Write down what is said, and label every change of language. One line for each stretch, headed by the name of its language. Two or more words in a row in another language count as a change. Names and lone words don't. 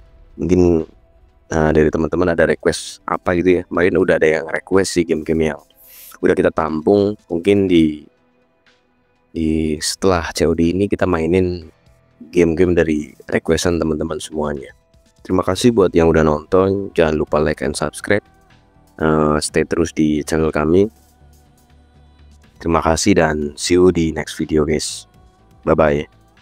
Indonesian: Mungkin dari teman-teman ada request apa gitu ya. Kemarin udah ada yang request sih game-game yang udah kita tampung. Mungkin di setelah COD ini kita mainin game-game dari requestan teman-teman semuanya. Terima kasih buat yang udah nonton. Jangan lupa
English: like and subscribe.
Indonesian: Stay terus di channel kami. Terima kasih dan
English: see you di next video guys. Bye bye.